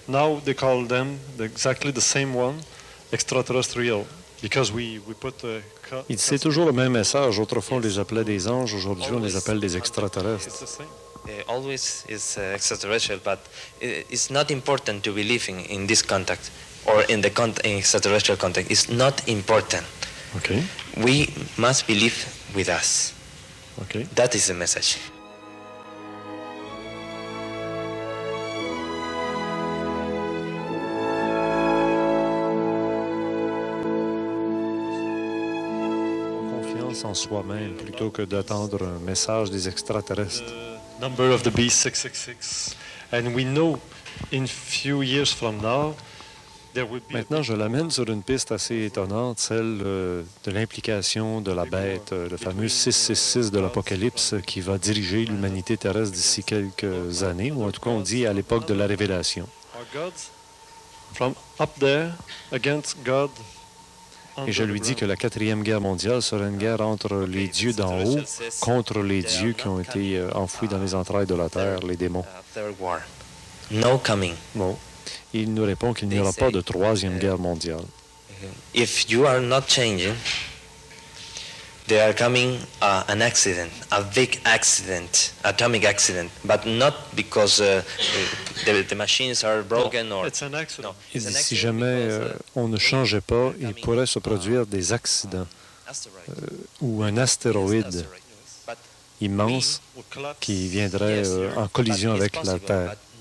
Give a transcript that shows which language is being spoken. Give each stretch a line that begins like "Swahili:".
English: Now they call them exactly the same one, extraterrestrial, because we put.
French: C'est toujours le même message. Autrefois, on les appelait des anges. Aujourd'hui, on les appelle des extraterrestres.
English: Always is extraterrestrial, but it's not important to believe in this contact or in the extraterrestrial contact. It's not important. Okay. We must believe with us. Okay. That is the message.
French: Confiance en soi-même plutôt que d'attendre un message des extraterrestres.
English: Number of the beast 666. And we know in few years from now.
French: Maintenant, je l'amène sur une piste assez étonnante, celle de l'implication de la bête, le fameux 666 de l'Apocalypse qui va diriger l'humanité terrestre d'ici quelques années, ou en tout cas on dit à l'époque de la Révélation. Et je lui dis que la 4e guerre mondiale sera une guerre entre les dieux d'en haut contre les dieux qui ont été enfouis dans les entrailles de la terre, les démons.
English: No coming.
French: Bon. Il nous répond qu'il n'y aura pas de 3e guerre mondiale.
English: If you are not changing, there are coming an accident, a big accident, atomic accident, but not because the machines are broken or. It's an accident.
French: No, il dit, si jamais on ne changeait pas, il pourrait se produire des accidents ou un astéroïde immense qui viendrait en collision avec la Terre.